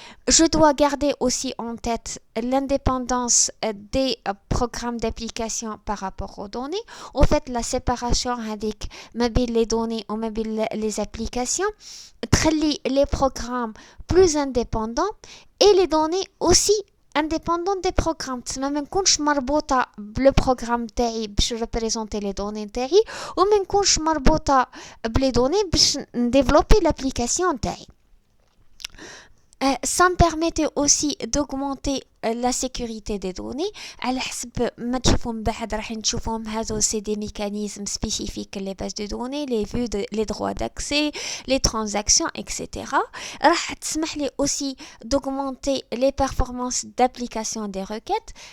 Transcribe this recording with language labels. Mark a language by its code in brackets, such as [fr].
[fr] Je dois garder aussi en tête l'indépendance des programmes d'application par rapport aux données. En fait, la séparation avec les données ou les applications [ar] تخلي [fr] les programmes plus indépendants et les données aussi indépendantes des programmes. [ar] تسمى ما نكونش مربوطة بالبروغرام تاعي باش [fr] représenter les données [ar] تاعي وما نكونش مربوطة بلي données باش نديفلوبي [fr] l'application [ar] تاعي. [fr] Ça me permettait aussi d'augmenter la sécurité des données. [ar] على حسب ما تشوفون بعد راح نشوفهم هذو [fr] c'est des mécanismes spécifiques les bases de données, les vues les droits d'accès, les transactions, etc. [ar] راح تسمح لي [fr] aussi d'augmenter les performances d'application des requêtes.